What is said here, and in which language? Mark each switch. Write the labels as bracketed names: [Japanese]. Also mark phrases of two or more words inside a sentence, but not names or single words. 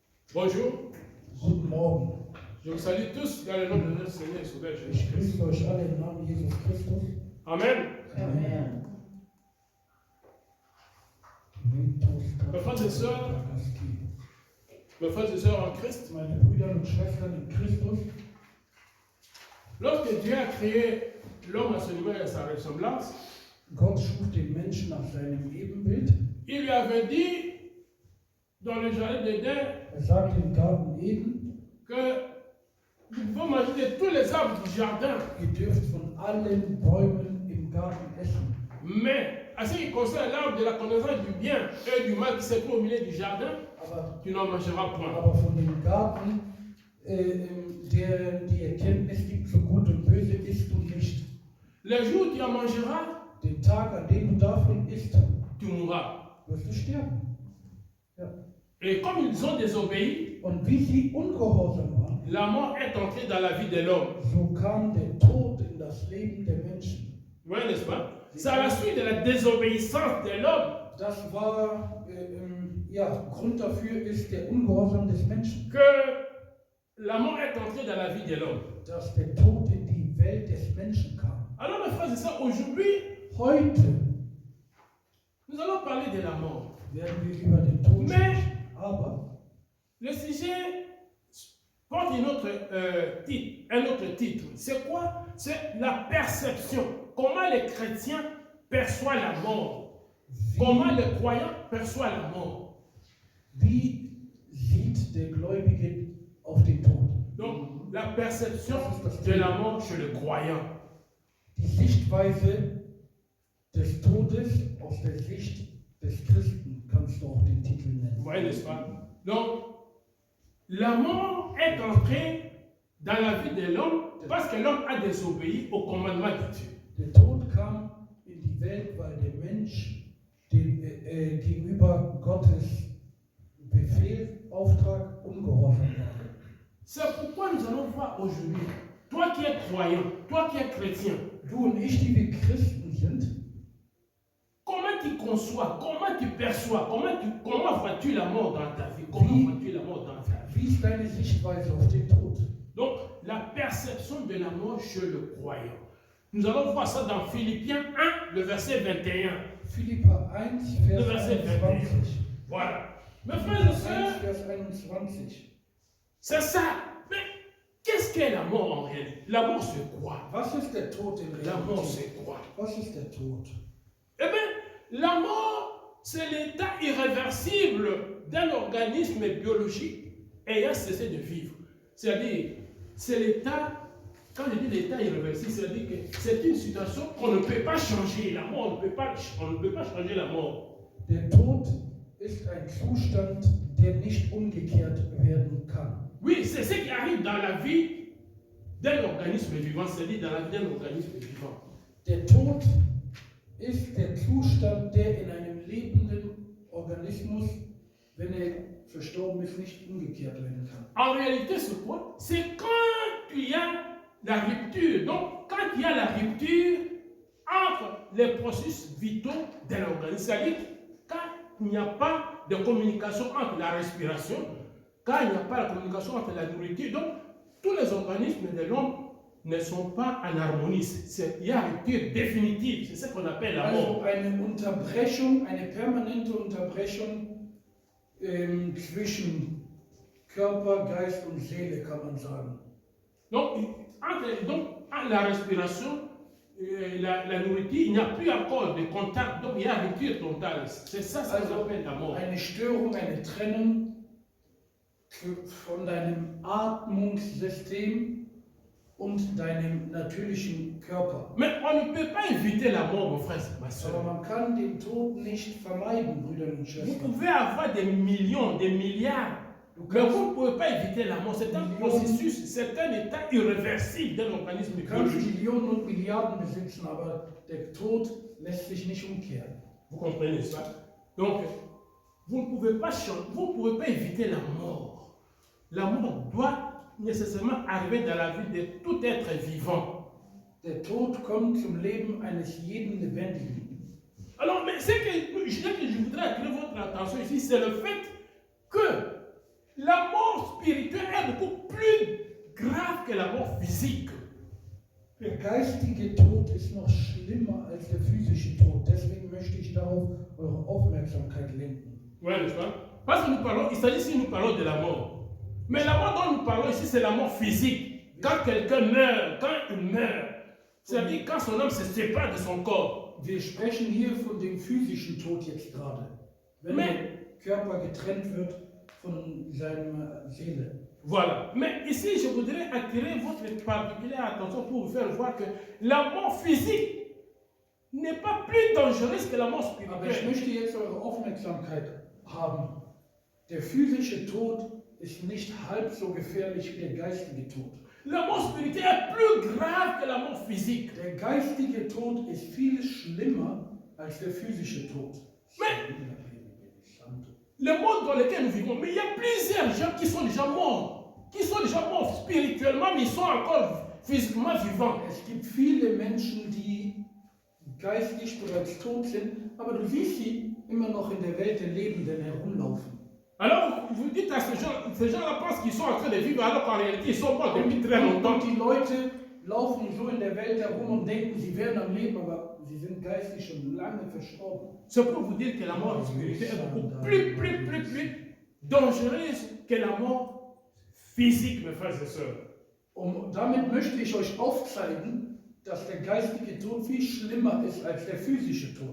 [French] Bonjour, [German] Guten Morgen. [French] je vous salue tous dans le nom de notre Seigneur et Sauveur [German] Ich [French] Jésus-Christ. [German] grüße euch alle im Namen Jesus Christus. [French] Amen. [German] Amen. [French] Mes frères et sœurs, mes frères et sœurs en Christ, [German] Meine Brüder und Schwestern in Christus, [French] lorsque Dieu a créé l'homme à son image et à sa ressemblance, [German] Gott schuf den Menschen nach seinem Ebenbild. [French] il lui avait dit dans le jardin d'Éden [German] Sagt im Garten Eden, [French] que nous pouvons manger de tous les arbres du jardin, [German] ihr dürft von allen Bäumen im Garten essen. [French] mais à ce qui concerne l'arbre de la connaissance du bien et du mal qui se trouve au milieu du jardin, [German] Aber, [French] tu n'en mangeras point. [German] aber von dem Garten, der die Erkenntnis gibt für Gut und Böse, isst du nicht. [French] Le jour où tu en mangeras, [German] Den Tag, an dem du davon isst, [French] tu mourras. [German] wirst du sterben. Ja. [French] Et comme ils ont désobéi, [German] Und wie sie ungehorsam waren, [French] la mort est entrée dans la vie de l'homme. [German] so kam der Tod in das Leben der Menschen. [French] Vous voyez, n'est-ce pas? C'est à la suite de la désobéissance de l'homme [German] Das war, Grund dafür ist der Ungehorsam des Menschen, [French] que la mort est entrée dans la vie de l'homme. [German] dass der Tod in die Welt des Menschen kam. [French] Alors, mes frères et sœurs, aujourd'hui, [German] Heute [French] nous allons parler de la mort. [German] werden wir über den Tod [French] Mais [German] sprechen, aber [French] le sujet porte un autre titre. C'est quoi? C'est la perception. Comment les chrétiens perçoivent la mort? Comment les croyants perçoivent la mort? [German] wie sieht der Gläubige auf den Tod? [French] Donc, la perception de la mort chez le croyant. [German] Die Sichtweise des Todes aus der Sicht des Christen kannst du auch den Titel [French] Vous [German] nennen. [French] voyez, n'est-ce pas? Donc, la mort est entrée dans la vie de l'homme parce que l'homme a désobéi au commandement de Dieu. [German] Der Tod kam in die Welt, weil der Mensch gegenüber Gottes Befehl, Auftrag ungehorsam war. [French] C'est pourquoi nous allons voir aujourd'hui, toi qui es croyant, toi qui es chrétien, [German] Du und ich, die wir Christen sind, [French] comment tu conçois, comment tu perçois, comment vois-tu la mort dans ta vie? Comment vois-tu la mort dans ta vie? [German] wie ist deine Sichtweise auf den Tod? [French] Donc, la perception de la mort chez le croyant. Nous allons voir ça dans Philippiens 1, le verset 21. [German] Philipper 1, [French] Le [German] Vers [French] verset 21. [German] 21. [French] Voilà. Mes frères et [German] 1, [French] sœurs, [German] Vers 21. [French] c'est ça. Mais qu'est-ce qu'est la mort en réalité? La mort, c'est quoi? [German] Was ist der Tod in [French] La mort, [German] Realität? [French] c'est quoi? [German] Was ist der Tod? [French] Eh bien, la mort, c'est l'état irréversible d'un organisme biologique ayant cessé de vivre. C'est-à-dire, c'est l'état, quand je dis l'état irréversible, c'est-à-dire que c'est une situation qu'on ne peut pas changer. La mort, on ne peut pas changer la mort. [German] Der Tod ist ein Zustand, der nicht umgekehrt werden kann. [French] Oui, c'est ce qui arrive dans la vie d'un organisme vivant, c'est-à-dire dans la vie d'un organisme vivant. [German] Der Tod ist der Zustand, der in einem lebenden Organismus, wenn er verstorben ist, nicht umgekehrt werden kann. [French] En réalité, c'est quoi? C'est quand il y a la rupture. Donc, quand il y a la rupture entre les processus vitaux de l'organisme, c'est-à-dire quand il n'y a pas de communication entre la respiration, quand il n'y a pas de communication entre la nourriture, donc tous les organismes de l'homme ne sont pas en harmonie. Il y a une rupture définitive, c'est ce qu'on appelle la mort. [German] Also eine Unterbrechung, eine permanente Unterbrechung zwischen Körper, Geist und Seele, kann man sagen. [French] Donc, entre la respiration et la nourriture, il n'y a plus encore de contact, donc il y a une rupture totale. C'est ça ce qu'on appelle la mort. [German] Eine Störung, eine Trennung von deinem Atmungssystem und deinem natürlichen Körper. [French] Mais on ne peut pas éviter la mort, mon frère, ma [German] Aber [French] soeur. [German] man kann den Tod nicht vermeiden, Brüder und [French] Vous [German] Schwestern. [French] pouvez avoir des millions, des milliards, mais vous ne pouvez pas éviter la mort. C'est un processus, c'est un état irréversible d'un organisme [German] Du kannst [French] biologique. [German] Millionen und Milliarden besitzen, aber der Tod lässt sich nicht umkehren. [French] Vous comprenez ça? Donc, vous ne pouvez pas changer, vous ne pouvez pas éviter la mort. La mort doit nécessairement arriver dans la vie de tout être vivant. [German] Der Tod kommt zum Leben eines jeden Lebendigen. [French] Alors, mais ce que je voudrais attirer votre attention ici, c'est le fait que La mort spirituelle est beaucoup plus grave que la mort physique. [German] Der geistige Tod ist noch schlimmer als der physische Tod. Deswegen möchte ich darauf eure Aufmerksamkeit lenken. [French] Oui, n'est-ce pas? Parce que nous parlons, il s'agit ici, nous parlons de la mort. Mais la mort dont nous parlons ici, c'est la mort physique. Quand quelqu'un meurt, quand il meurt, c'est-à-dire quand son âme se sépare de son corps. [German] Wir sprechen hier von dem physischen Tod jetzt gerade. Wenn der Körper getrennt wird von seiner Seele. [French] Voilà. Mais ici, je voudrais attirer votre particulière attention pour vous faire voir que la mort physique n'est pas plus dangereuse que la mort [German] Aber ich [French] spirituelle. [German] möchte jetzt eure Aufmerksamkeit haben. Der physische Tod ist nicht halb so gefährlich wie der geistige Tod. [French] La mort spirituelle est plus grave que la mort physique. [German] Der geistige Tod ist viel schlimmer als der physische Tod. [French] Le monde dans lequel nous vivons, mais il y a plusieurs gens qui sont déjà morts, spirituellement, mais ils sont encore physiquement vivants. [German] Es gibt viele Menschen, die geistig bereits tot sind, aber du siehst sie immer noch in der Welt der Lebenden herumlaufen. [French] Alors vous dites à ces gens-là pensent qu'ils sont en train de vivre, alors qu'en réalité ils sont morts depuis très longtemps. [German] Und die Leute laufen so in der Welt herum und denken, sie wären am Leben, aber sie sind geistig schon lange verstorben. [French] C'est pour vous dire que la mort spirituelle est beaucoup plus dangereuse que la mort physique, mes frères et sœurs. [German] Damit möchte ich euch aufzeigen, dass der geistige Tod viel schlimmer ist als der physische Tod.